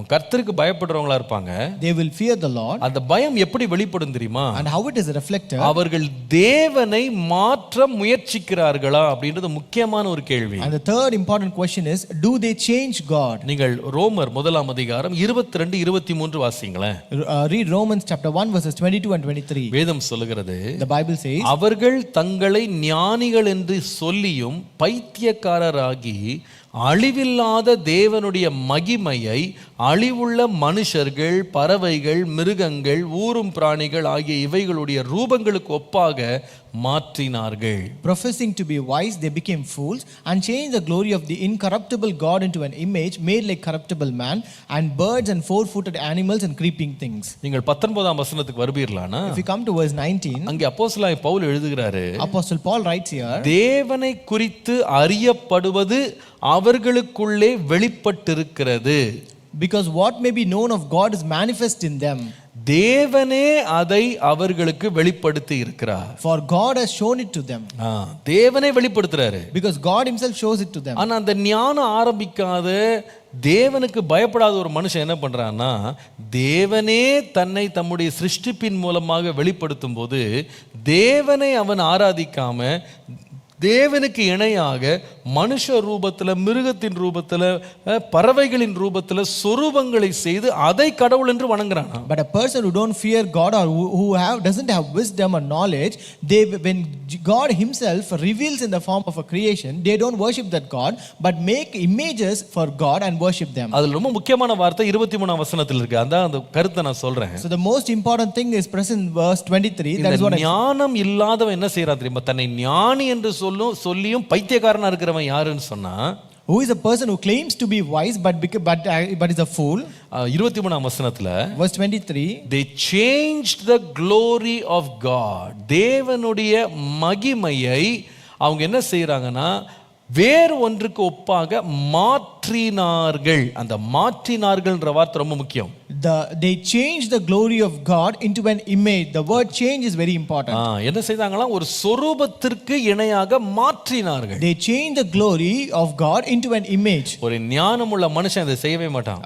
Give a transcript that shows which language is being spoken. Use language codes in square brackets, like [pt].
[ta] அவங்க கர்த்தருக்கு பயப்படுறவங்களா இருப்பாங்க. [en] they will fear the Lord. [ta] அந்த பயம் எப்படி வெளிப்படும் தெரியுமா? [en] And how it is reflected? [ta] அவர்கள் தேவனை மாற்ற முயற்சிக்கிறார்களா அப்படின்றது முக்கியமான ஒரு கேள்வி. [en] And the third important question is, do they change God? [ta] நீங்கள் ரோமர் 1 அதிகாரம் 22 23 வாசிங்களேன். [en] Read Romans chapter 1 verses 22 and 23. [ta] வேதம் சொல்லுகிறது, [en] The Bible says, [ta] அவர்கள் தங்களை ஞானிகள் என்று சொல்லியும் பைத்தியக்காரராகி அழிவில்லாத தேவனுடைய மகிமையை அழிவுள்ள மனுஷர்கள், பறவைகள், மிருகங்கள், ஊரும் பிராணிகள் ஆகிய இவைகளுடைய ரூபங்களுக்கு ஒப்பாக மாற்றினார்கள். [en] Professing to be wise, they became fools and changed the glory of the incorruptible God into an image made like corruptible man and birds and four-footed animals and creeping things. [ta] நீங்கள் 19ஆம் வசனத்துக்கு வருவீர்களானா, [en] If you come to verse 19, [ta] அங்கே அப்போஸ்தலனாகிய Pavul எழுதுகிறாரு, [en] Apostle Paul writes here, [ta] தேவனை குறித்து அறியப்படுவது அவர்களுக்குள்ளே வெளிப்பட்டிருக்கிறது. [en] because what may be known of God is manifest in them. [ta] தேவனே அதை அவர்களுக்கு வெளிப்படுத்தி இருக்கிறார். [en] For God has shown it to them. [ta] தேவனே வெளிப்படுத்துறாரு. [en] Because God himself shows it to them. [ta] ஆனா அந்த ஞானம் ஆரம்பிக்காத, தேவனுக்கு பயப்படாத ஒரு மனுஷன் என்ன பண்றான்னா, தேவனே தன்னை தம்முடைய சிருஷ்டிப்பின் மூலமாக வெளிப்படுத்தும் போது தேவனை அவன் ஆராதிக்காம தேவனுக்கு இணையாக மனுஷ ரூபத்தில், மிருகத்தின் ரூபத்தில், பறவைகளின் ரூபத்தில் சொரூபங்களை செய்து அதை கடவுள் என்று வணங்குறான். [en] But a person who don't fear God or who doesn't have wisdom or knowledge, when God himself reveals in the form of a creation, they don't worship that God but make images for God and worship them. [ta] அதுல ரொம்ப முக்கியமான வார்த்தை 23ஆம் வசனத்தில் இருக்கு. அதான் அந்த கருத்தை நான் சொல்றேன். [en] So the most important thing is present in verse 23. That is what [ta] ஞானம் இல்லாதவன் என்ன செய்யறான் தெரியுமா? தன்னை ஞானி என்று சொல்லியும் பைத்தியக்காரனா இருக்கிறவன் யாருன்னு சொன்னா, [en] who is a person who claims to be wise but is a fool. [ta] 23ஆம் வசனத்துல [en] verse 23, they changed the glory of God. [ta] தேவனுடைய மகிமையை அவங்க என்ன செய்யறாங்கன்னா வேறு ஒன்றுக்கு ஒப்பாக மாற்றினார்கள். அந்த மாற்றினார்கள்ன்ற வார்த்தை ரொம்ப முக்கியம். [en] They changed the glory of God into an image. The word change is very important. [ta] என்ன செய்தாங்களாம்? ஒரு சொரூபத்திற்கு இணையாக மாற்றினார்கள். [en] They changed the glory of God into an image. [ta] ஒரு ஞானமுள்ள மனுஷன் இதை செய்யவே மாட்டான்.